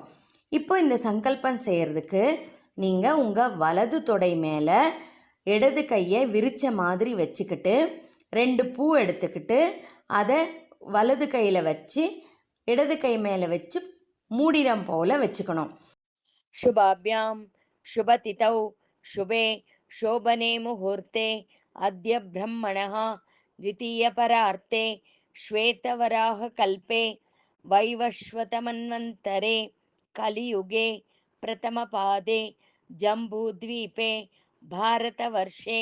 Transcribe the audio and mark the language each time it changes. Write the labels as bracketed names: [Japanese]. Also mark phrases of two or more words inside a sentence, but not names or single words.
[Tamil] இப்போ இந்த சங்கல்பம் செய்கிறதுக்கு நீங்கள் உங்கள் வலது தொடை மேலே இடது கையை விரித்த மாதிரி வச்சுக்கிட்டு 2 பூ எடுத்துக்கிட்டு அதை வலது கையில் வச்சு இடது கை மேலே வச்சு மூடிடம் போல் வச்சுக்கணும். [Sanskrit] शुभाभ्याम् शुभतिथौ शुभे शोभने मुहूर्ते अद्य ब्रह्मणः द्वितीयपरार्ते श्वेतवराहकल्पे वैवस्वतमन्वन्तरे कलियुगे प्रथमपादे जम्बूद्वीपे भारतवर्षे